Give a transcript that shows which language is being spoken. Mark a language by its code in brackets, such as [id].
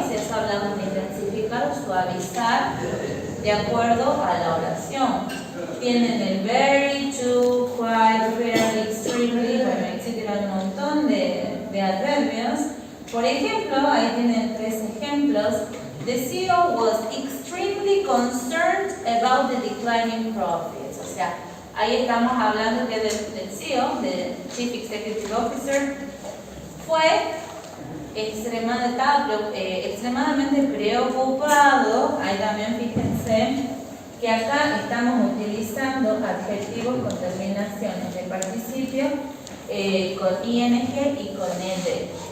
[es] O sea, eso hablamos de intensificar o suavizar de acuerdo a la oración. Tienen el very, to, quite, very, extremely, bueno, etcétera, un montón de adverbios. Por ejemplo, ahí tienen 3 ejemplos. [en] The CEO was extremely concerned about the declining profits. [es] O sea, ahí estamos hablando que del CEO, del Chief Executive Officer, fue extremadamente preocupado. Ahí también fíjense que acá estamos utilizando adjetivos con terminaciones de participio con ing y con ed.